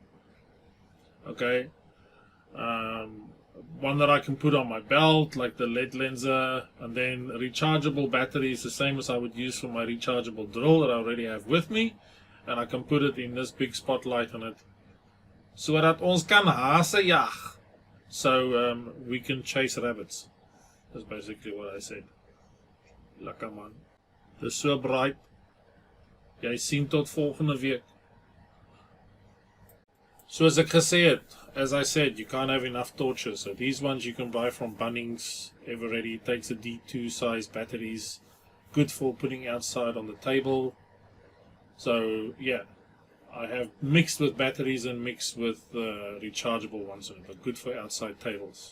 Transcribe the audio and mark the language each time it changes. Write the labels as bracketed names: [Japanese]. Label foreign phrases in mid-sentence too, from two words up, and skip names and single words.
[English] Okay. One that I can put on my belt, like the LED lenser, and then a rechargeable battery is the same as I would use for my rechargeable drill that I already have with me, and I can put it in this big spotlight on it, so that [Afrikaans] ons kan hase jag, [English] so we can chase rabbits. That's basically what I said. [Afrikaans] Lekker man. Dis so bright. Jy sien tot volgende week. So as ek gesê het, [English] as I said, you can't have enough torches. So these ones you can buy from Bunnings, ever ready. It takes a D2 size batteries, good for putting outside on the table. So yeah, I have mixed with batteries and mixed with rechargeable ones, but good for outside tables.